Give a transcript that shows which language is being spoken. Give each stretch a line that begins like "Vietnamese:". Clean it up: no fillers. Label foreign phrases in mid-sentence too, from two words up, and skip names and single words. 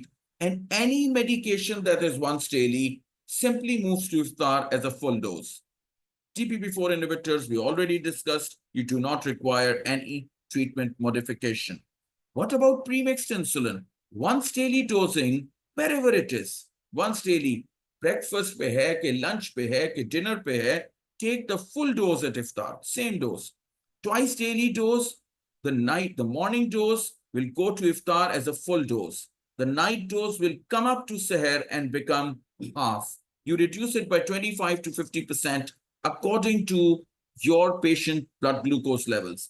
English: And any medication that is once daily simply moves to iftar as a full dose. TPP4 inhibitors, we already discussed, you do not require any treatment modification. What about premixed insulin? Once daily dosing, wherever it is, once daily, breakfast
Hindi: pe hai, ke lunch pe hai, ke dinner pe hai,
English: take the full dose at iftar, same dose. Twice daily dose, the morning dose will go to iftar as a full dose. The night dose will come up to seher and become half. You reduce it by 25 to 50% according to your patient blood glucose levels.